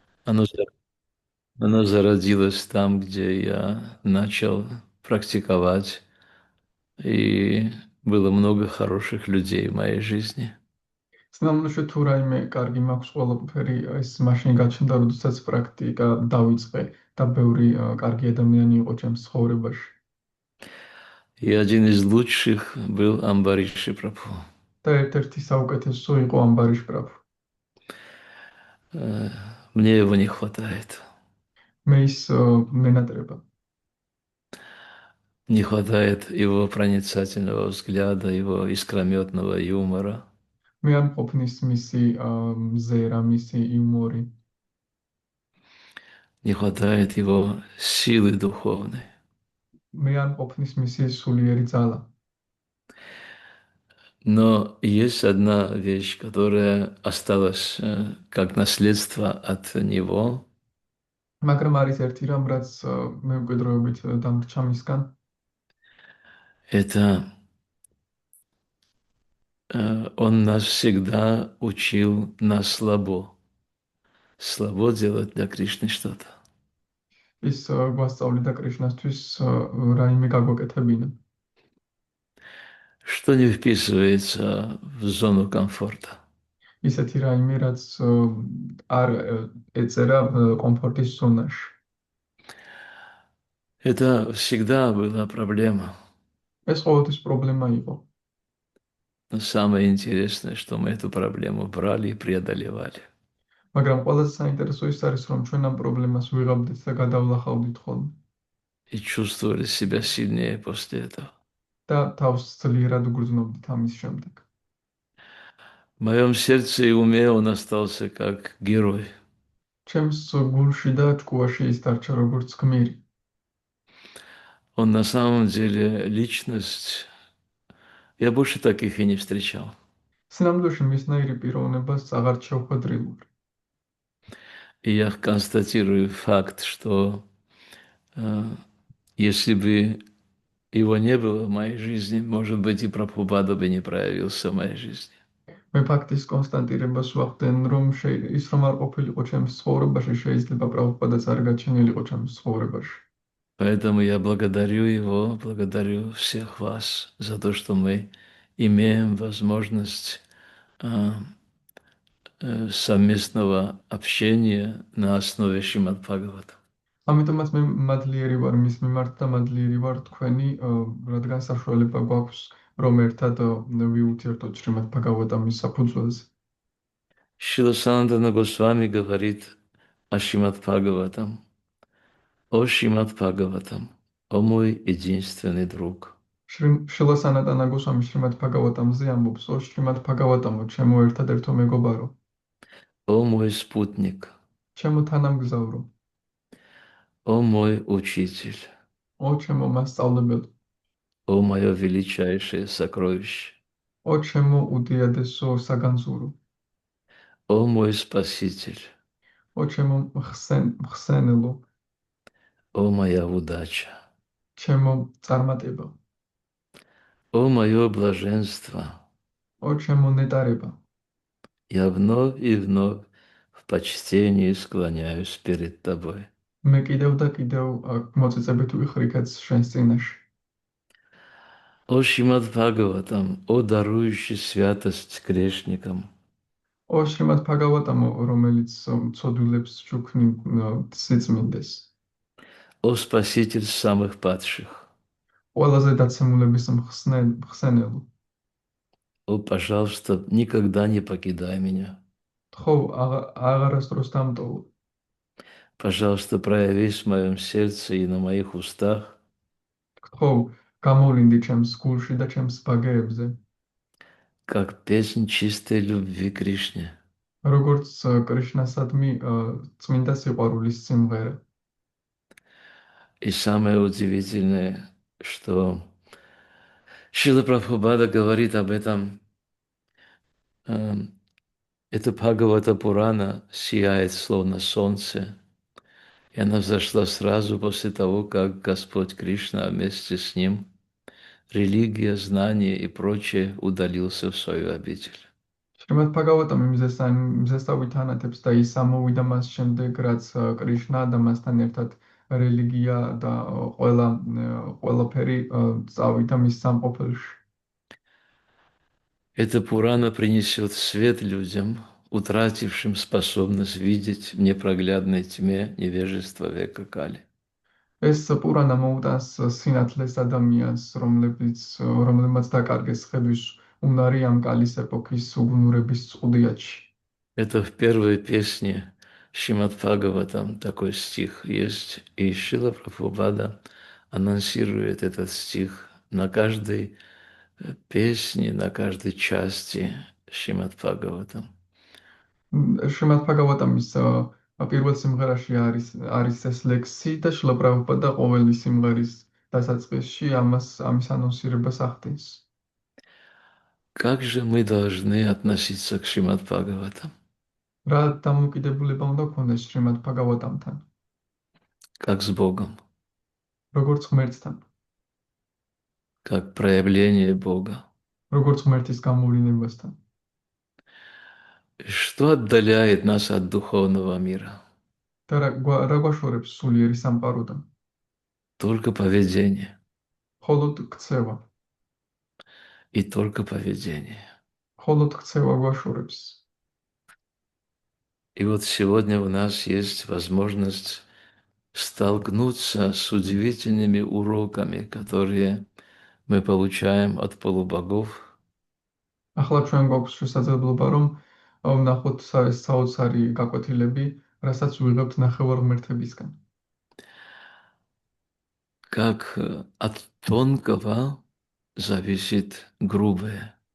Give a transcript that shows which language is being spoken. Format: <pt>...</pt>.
<ru>Оно, за- оно зародилось там, где я начал практиковать, и было много хороших людей в моей жизни.</ru> <ka>სინამდვილეში თუ რაიმე კარგი მაქვს ყველაფერი ეს მაშინ გაჩნდა, როდესაც პრაქტიკა დავიწყე და ბევრი კარგი ადამიანი იყო ჩემს ცხოვრებაში.</ka> <ru>И один из лучших был Амбариши Прабху.</ru> <ka>და ერთ-ერთი საუკეთესო იყო ამბარიშ პრაბჰუ.</ka> <ru>Э, Мне его не хватает.</ru> <ka>მე ის მენატრება.</ka> <ru>Не хватает его проницательного взгляда, его искрометного юмора.</ru> <ka>მე არ მყოფნის მისი მზერა, მისი იუმორი.</ka> <ru>Не хватает его силы духовной.</ru> <ka>მე არ მყოფნის მისი სულიერი ძალა.</ka> <ru>Но есть одна вещь, которая осталась как наследство от него.</ru> <ka>მაგრამ არის ერთი რამ, რაც მემკვიდრეობით დამრჩა მისგან.</ka> <ru>Это он нас всегда учил на слабо. Слабо делать для Кришны что-то.</ru> <ka>ის გვასწავლიდა კრიშნასთვის რაიმე გაგვეკეთებინა.</ka> <ru>Что не вписывается в зону комфорта.</ru> <ka>ისეთი რაიმე, რაც არ ეწერა კომფორტის ზონაში.</ka> <ru>Это всегда была проблема.</ru> <ka>ეს ყოველთვის პრობლემა იყო.</ka> <ru>Но самое интересное, что мы эту проблему брали и преодолевали.</ru> <ka>მაგრამ ყველაზე საინტერესო ის არის, რომ ჩვენ ამ პრობლემას ვიღებდით და გადავლახავდით ხოლმე.</ka> <ru>И чувствовали себя сильнее после этого.</ru> <ka>და თავს ძლიერად უგრძნობდით ამის შემდეგ.</ka> <ru>В моем сердце и уме он остался как герой.</ru> <ka>ჩემს გულში და ჭკუაში ის დარჩა როგორც გმირი.</ka> <ru>Он на самом деле личность. Я больше таких и не встречал.</ru> <ka>სინამდვილეში მისნაირი პიროვნებას აღარ შევხვედრილ.</ka> <ru>И я констатирую факт, что э, если бы его не было в моей жизни, может быть, и Прабхупада бы не проявился в моей жизни.</ru> <ka>მე ფაქტის კონსტანტირებას ვახდენ, რომ ის რომ არ ყოფილიყო ჩემს ცხოვრებაში, შეიძლება პრაბჰუპადაც არ გაჩენილიყო ჩემს ცხოვრებაში.</ka> <ru>Поэтому я благодарю его, благодарю всех вас за то, что мы имеем возможность совместного общения на основе Шримад Бхагавата.</ru> <ka>ამიტომაც მე მადლიერი ვარ მის მიმართ და მადლიერი ვარ თქვენი, რადგან საშუალება გვაქვს, რომ ერთად ვიურთიერთოთ შრიმად ბჰაგავატამის საფუძველზე.</ka> <ru>Шрила Санатана Госвами говорит о Шримад Бхагаватам. О Шримад Бхагаватам, о мой единственный друг.</ru> <ka>შრილა სანატანა გოსვამი შრიმად ბჰაგავატამზე ამბობს, ო შრიმად ბჰაგავატამო, ჩემო ერთადერთო მეგობარო,</ka> <ru>О мой спутник,</ru> <ka>ჩემო თანამგზავრო,</ka> <ru>о мой учитель,</ru> <ka>ო ჩემო მასწავლებელო,</ka> <ru>о мое величайшее сокровище,</ru> <ka>ო ჩემო უდიადესო საგანძურო,</ka> <ru>о мой спаситель,</ru> <ka>ო ჩემო მხსენელო,</ka> <ru>о моя удача,</ru> <ka>ჩემო წარმატება,</ka> <ru>о мое блаженство.</ru> <ka>ო ჩემო ნეტარება.</ka> <ru>Я вновь и вновь в почтении склоняюсь перед тобой.</ru> <ka>მე კიდევ და კიდევ მოწიწებით ვიხრიქაც შენს წინაშე.</ka> <ru>О Шримад Бхагаватам, о дарующий святость грешникам,</ru> <ka>ო შრიმად ბჰაგავატამო, რომელიც ცოდვილებს ჩუქნი სიწმინდეს.</ka> <ru>о спаситель самых падших,</ru> <ka>ყველაზე დაცემულების მხსენელო.</ka> <ru>о, пожалуйста, никогда не покидай меня.</ru> <ka>ხო, აღარასდროს დამტოვო.</ka> <ru>Пожалуйста, проявись в моем сердце и на моих устах,</ru> <ka>ხო, გამოვლინდი ჩემს გულში და ჩემს ბაგეებზე,</ka> <ru>как песнь чистой любви к Кришне.</ru> <ka>როგორც კრიშნასადმი წმინდა სიყვარულის სიმღერა.</ka> <ru>И самое удивительное, что Шрила Прабхупада говорит об этом. Эта Бхагавата Пурана сияет словно солнце, и она взошла сразу после того, как Господь Кришна вместе с ним, религия, знание и прочее удалился в свою обитель.</ru> <ka>შრიმად ბჰაგავატამი მზესავით ანათებს და ის ამოვიდა მას შემდეგ, რაც კრიშნა და მასთან ერთად რელიგია და ყველაფერი წავიდა მის სამყოფელში.</ka> <ru>Эта Пурана принесет свет людям, утратившим способность видеть в непроглядной тьме невежества века Кали.</ru> <ka>ეს პურანა მოუტანს სინათლეს ადამიანს, რომლებმაც დაკარგეს ხედვის უნარი ამ კალის ეპოქის უგუნურების წყუდიათში.</ka> <ru>Это в первой песне Шримад Бхагаватам такой стих есть, и Шрила Прабхупада анонсирует этот стих на каждой песне, на каждой части Шримад Бхагаватам.</ru> <ka>შრიმად ბჰაგავატამის პირველ სიმღერაში არის ეს ლექსი და შრილა პრაბჰუპადა ყოველი სიმღერის დასაწყისში ამის ანონსირებას ახდენს.</ka> <ru>Как же мы должны относиться к Шримад Бхагаватам?</ru> <ka>რა დამოკიდებულება უნდა გქონდეს შრიმად ბჰაგავატამთან,</ka> <ru>Как с Богом,</ru> <ka>როგორც ღმერთთან,</ka> <ru>как проявление Бога.</ru> <ka>როგორც ღმერთის გამოვლინებასთან.</ka> <ru>Что отдаляет нас от духовного мира?</ru> <ka>და რა გვაშორებს სულიერი სამყაროდან?</ka> <ru>Только поведение.</ru> <ka>მხოლოდ ქცევა.</ka> <ru>И только поведение.</ru> <ka>მხოლოდ ქცევა გვაშორებს.</ka> <ru>И вот сегодня у нас есть возможность столкнуться с удивительными уроками, которые мы получаем от полубогов.</ru> <ka>ახლა ჩვენ გვაქვს შესაძლებლობა რომ ვნახოთ ეს საოცარი გაკვეთილები, რასაც ვიღებთ ნახევარღმერთებისგან.</ka> <ru>Как от тонкого зависит грубое.</ru>